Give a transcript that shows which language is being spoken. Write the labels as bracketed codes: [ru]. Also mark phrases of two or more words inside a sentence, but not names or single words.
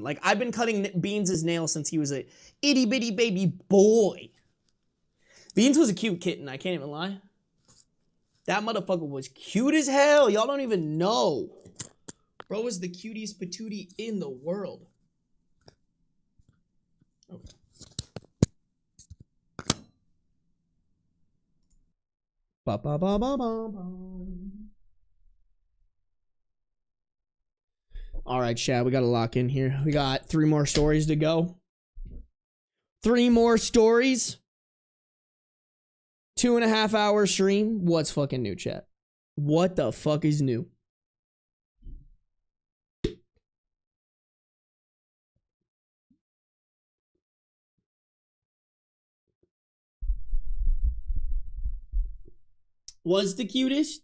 [en] Like I've been cutting Beans' nails since he was a itty bitty baby boy. Beans was a cute kitten, I can't even lie. That motherfucker was cute as hell. Y'all don't even know. Bro was the cutest patootie in the world. Okay. Ba ba ba ba ba ba. All right, Chad, we got to lock in here. We got 3 more stories to go. 3 more stories. 2.5 hour stream. What's fucking new, chat? What the fuck is new? Was the cutest?